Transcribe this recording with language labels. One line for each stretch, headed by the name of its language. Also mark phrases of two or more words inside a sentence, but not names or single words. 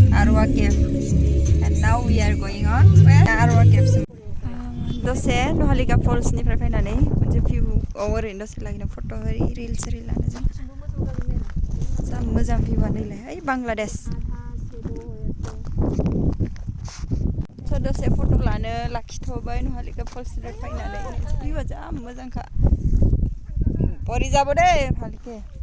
English: ARWAH Cave. And now we are going on where? ARWAH Cave.
Bodo: दसे नहालिका फल्सनिफ्राय फैनानै मोनसे भिउ ओरैनो दसे लागिनो
English: photo reels
Bodo: लानो जों जा मोजां भिउआ नैलाय ओइ बांलादेश स' दसे फट' लानो लाखिथ'बाय नहालिका फल्सनिफ्राय फैनानै भिउआ जा मोजांखा परि जाबो दे भालके